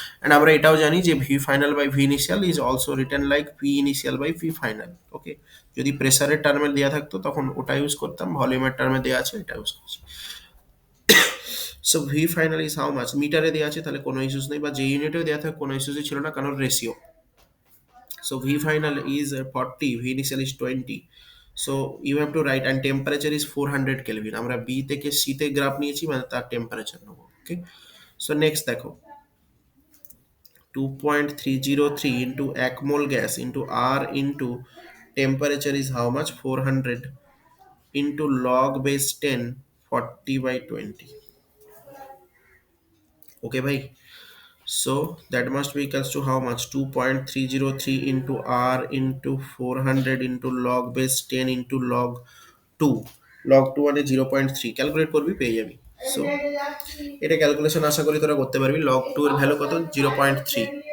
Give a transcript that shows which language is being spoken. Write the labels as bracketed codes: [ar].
[en] And [bn] আমরা এটাও জানি যে [en] V final by V initial is also written like V initial by V final. [bn] ওকে, যদি প্রেসারের টার্মে দেওয়া থাকতো তখন ওটা ইউজ করতাম, ভলিউমের টার্মে দেওয়া আছে এটা ইউজ করছি। [en] so V final is how much, [bn] মিটারে দেওয়া আছে তাহলে কোনো ইস্যুস নেই, বা যে ইউনিটেও দেওয়া থাকে কোনো ইস্যুসই ছিল না কারণ ratio. [en] So V final is 40, V initial is 20। So you have to write, and temperature is 400 kelvin. [bn] আমরা বি থেকে সিতে গ্রাফ নিয়েছি মানে তার টেম্পারেচার নেবো। [en] Okay, so next দেখো 2.303 into একমোল gas into R into temperature is how much? 400 into log base 10 40 by 20. Okay bhai, so that must be equals to how much? 2.303 into R into 400 into log base 10 into log 2। [bn] log 2 মানে 0.3, calculate করবি পেয়ে যাবি। So এটা calculation আশা করি তোরা করতে পারবি। log 2 এর ভ্যালু কত? 0.3।